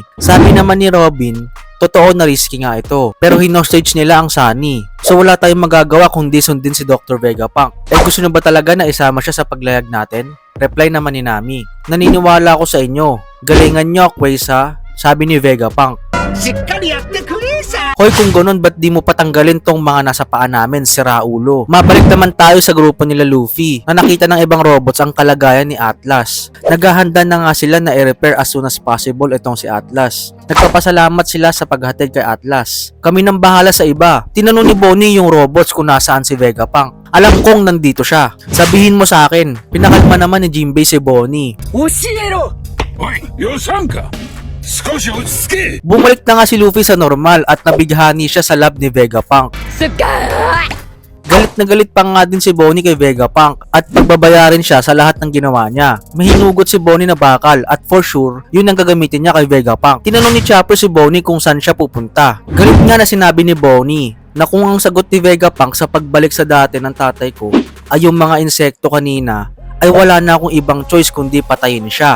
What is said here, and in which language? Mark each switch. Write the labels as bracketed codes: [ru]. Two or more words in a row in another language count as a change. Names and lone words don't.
[tl] Sabi naman ni Robin, totoo na risky nga ito. Pero hinostage nila ang Sunny. So wala tayong magagawa kundi sundin si Dr. Vegapunk. Gusto nyo ba talaga na isama siya sa paglayag natin? Reply naman ni Nami, naniniwala ako sa inyo. Galingan nyo, Queza, sabi ni Vegapunk. [ja] しっかりやってくれさ。 [tl] Hoy, kung ganun, ba't di mo patanggalin tong mga nasa paa namin, si Raulo? Mabalik naman tayo sa grupo nila Luffy na nakita ng ibang robots ang kalagayan ni Atlas. Naghahanda na nga sila na i-repair [en] as soon as possible [tl] itong si Atlas. Nagpapasalamat sila sa paghatid kay Atlas. Kami nang bahala sa iba. Tinanong ni Bonnie yung robots kung nasaan si Vegapunk. Alam kong nandito siya. Sabihin mo sa akin. Pinakalma naman ni Jinbei si Bonnie. [ja] 教えろ。おい、よさんか。少し落ち着け。 [tl] Bumalik na nga si Luffy sa normal at nabighani siya sa lab ni Vegapunk. Galit na galit pa nga din si Bonnie kay Vegapunk at pagbabayarin siya sa lahat ng ginawa niya. Mahinugot si Bonnie na bakal at [en] for sure, [tl] yun ang gagamitin niya kay Vegapunk. Tinanong ni Chopper si Bonnie kung saan siya pupunta. Galit nga na sinabi ni Bonnie na kung ang sagot ni Vegapunk sa pagbalik sa dati ng tatay ko ay yung mga insekto kanina, ay wala na akong ibang choice kundi patayin siya.